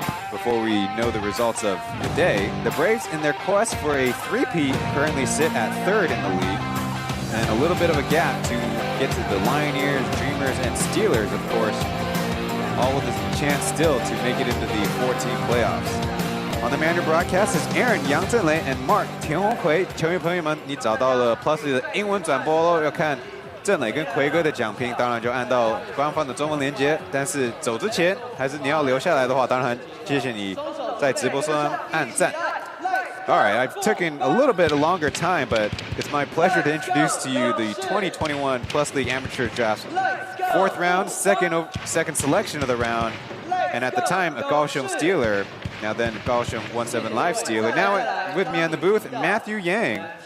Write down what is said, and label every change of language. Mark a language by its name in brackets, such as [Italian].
[English] Before we know the results of the day, the Braves, in their quest for a three-peat, currently sit at third in the league, and a little bit of a gap to get to the Lioneers, Dreamers, and Steelers, of course, all with a chance still to make it into the 14 playoffs. On the Mandarin broadcast is Aaron 杨振雷 and Mark 田宏奎。 [Chinese] 球迷朋友们，你找到了 Plus 的英文转播喽，要看振磊跟奎哥的讲评，当然就按到官方的中文连接。但是走之前，还是你要留下来的话，当然谢谢你在直播上按赞。 [English] All right, I've taken a little bit longer time, but it's my pleasure to introduce to you the 2021 Plus League Amateur Draft. Fourth round, second selection of the round, and at the time, a Kaohsiung Steeler, now then Kaohsiung 17 Live Steeler. Now with me on the booth, Matthew Yang.